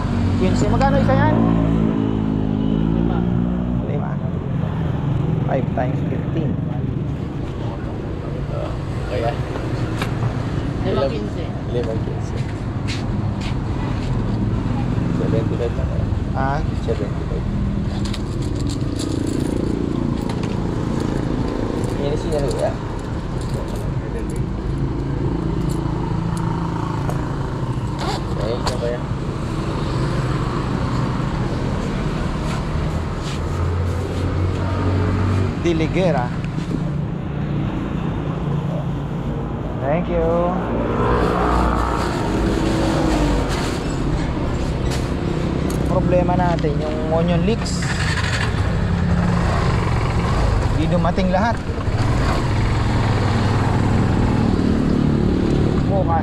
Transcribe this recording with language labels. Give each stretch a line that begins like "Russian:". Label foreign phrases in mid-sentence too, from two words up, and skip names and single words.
Filipino: 15. Magkano isa yan? 5. 5 times 15. Kaya? 15. 75 lang. Ah,
Indonesian: 75. Ini sih ya. Baik, apa ya? Diligera.
English: Thank you.
Filipino: Problema natin yung
English: onion leeks.
Filipino: Di dumating lahat. Bukas.